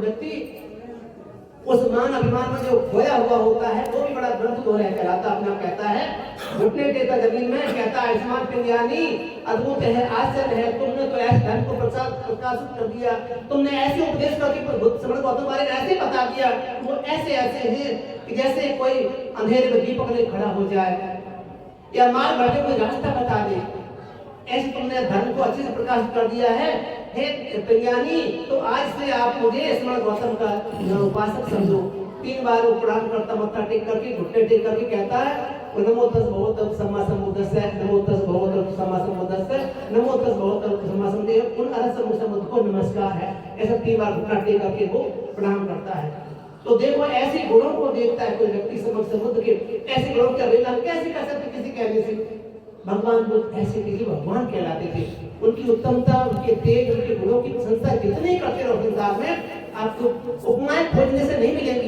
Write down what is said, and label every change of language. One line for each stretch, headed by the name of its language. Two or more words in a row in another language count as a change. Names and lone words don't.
Hindi: व्यक्ति उस मान अभिमान में जो खोया हुआ होता है, वो भी बड़ा ग्रंथ हो रहा कहलाता, अपना कहता है, घुटने टेकता जमीन में, कहता है आयुष्मान पिंगानी अद्भुत है, आश्चर्य है, तुमने तो ऐसे धर्म को प्रकाशित कर दिया, तुमने ऐसे उपदेश करके बुद्ध श्रवण गौतम बारे में ऐसे बता दिया, वो ऐसे ऐसे हैं कि जैसे कोई अंधेरे में दीपक ले खड़ा हो जाए या मार्ग भटके कोई रास्ता बता दे, ऐसे तुमने धर्म को अच्छे से प्रकाशित कर दिया है। हे पिंगानी, तो आज से आप मुझे श्रवण गौतम का उपासक समझो। 3 बार वो प्रणाम करता, मत्था टेक करके, घुटने टेक करके कहता है,
Pali: नमो तस् भगवते सम्मा सम्बुद्धस्सै, नमो तस् भगवते सम्मा सम्बुद्धस्सै, नमो तस् भगवते सम्मा सम्बुद्धस्सै,
Hindi: उन अरहत समुद्ध को नमस्कार है। ऐसा 3 बार घुटना टेक करके वो प्रणाम करता है। तो देखो ऐसे गुणों को देखता है कोई व्यक्ति समक्ष बुद्ध के, ऐसे गुणों की अवहेलना कैसे कर सकते किसी कहने से। भगवान बुद्ध ऐसे किसी भगवान कहलाते थे, उनकी उत्तमता, उनके तेज, उनके गुणों की प्रशंसा जितने करते रहो संसार में, आपको उपमाएं खोजने से नहीं मिलेंगी।